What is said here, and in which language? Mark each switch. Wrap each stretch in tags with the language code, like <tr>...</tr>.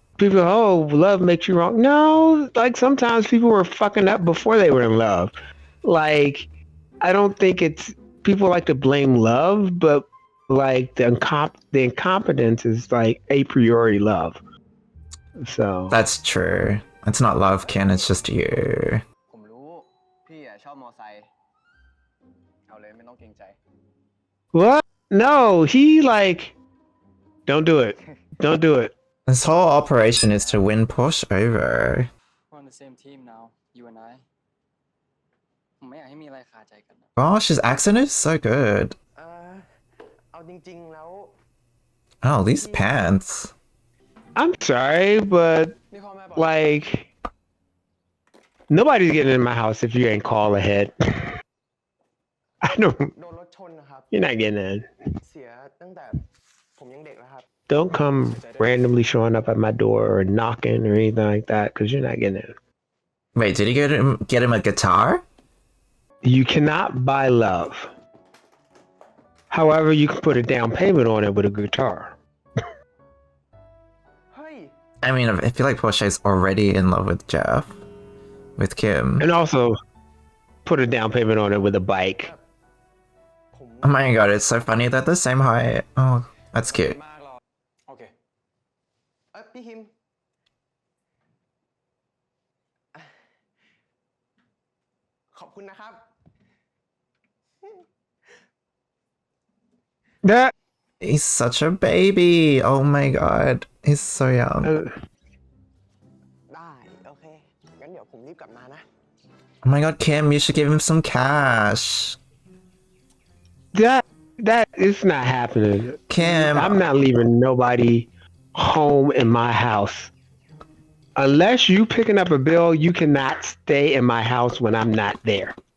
<en>People, oh, love makes you wrong. No, like sometimes people were fucking up before they were in love. Like, I don't think it's, people like to blame love, but like the incompetence is like a priori love. So That's true. It's not love, Kin, it's just you.</en> <th>ผมรู้ พี่ชอบมอไซค์เอาเลยไม่ต้องเกรงใจ</th> <en>what? No, he like, don't do it. Don't do it. This whole operation is to win Porsche over. We're on the same team now, you and I.</en> <th>ผมไม่อยากให้มีอะไรคาใจกันนะ</th> <en>Gosh, his accent is so good.</en> <th>เอาจริงๆแล้ว</th> <en>Oh, these pants. I'm sorry, but</en> <th>นี่พ่อแม่บอก</th> <en>like nobody's getting in my house if you ain't call ahead. I don't.</en> <th>โดนรถชนนะครับ</th> <en>You're not getting in.</en> <th>เสียตั้งแต่ผมยังเด็กแล้วครับ</th> <en>Don't come randomly showing up at my door or knocking or anything like that because you're not getting in. Wait, did he get him a guitar? You cannot buy love. However, you can put a down payment on it with a guitar.</en> <th>เฮ้ย</th> <en>I mean, I feel like Porsche's already in love with Jeff, with Kim. And also put a down payment on it with a bike.</en> <th>ผม</th> <en>Oh my god, it's so funny that the same height. Oh, that's cute.</en> <th>มากหรอกโอเคพี่คิม ขอบคุณนะครับ</th> <en>That He's such a baby. Oh my god, he's so young.</en> <th>ได้ โอเค งั้นเดี๋ยวผมรีบกลับมานะ</th> <en>Oh my god, Kim, you should give him some cash. that is not happening. Kim, I'm not leaving nobody home in my house. Unless you picking up a bill, you cannot stay in my house when I'm not there.</en>